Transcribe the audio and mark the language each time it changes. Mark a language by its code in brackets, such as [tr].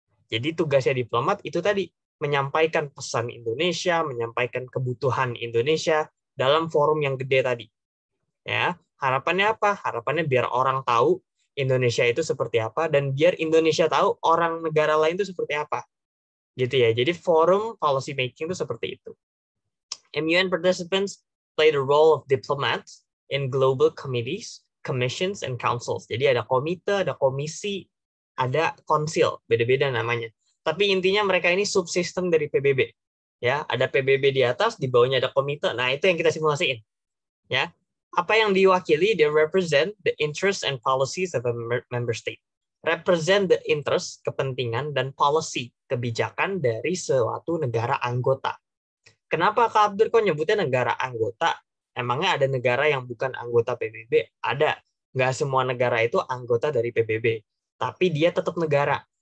[id] Jadi tugasnya diplomat itu tadi, menyampaikan pesan Indonesia, menyampaikan kebutuhan Indonesia dalam forum yang gede tadi. Ya, harapannya apa? Harapannya biar orang tahu Indonesia itu seperti apa dan biar Indonesia tahu orang negara lain itu seperti apa. Gitu ya. Jadi forum policy making itu seperti itu. [en] MUN participants play the role of diplomats in global committees, commissions, and councils. [id] Jadi ada komite, ada komisi, ada konsil, beda-beda namanya. Tapi intinya mereka ini subsistem dari PBB. Ya, ada PBB di atas, di bawahnya ada komite. Nah, itu yang kita simulasiin. Ya, apa yang diwakili? [en] They represent the interests and policies of a member state. Represent the interest, [id] kepentingan, dan policy, kebijakan dari suatu negara anggota. Kenapa Kak Abdur kok nyebutnya negara anggota? Emangnya ada negara yang bukan anggota PBB? Ada. Nggak semua negara itu anggota dari PBB. Tapi dia tetap negara.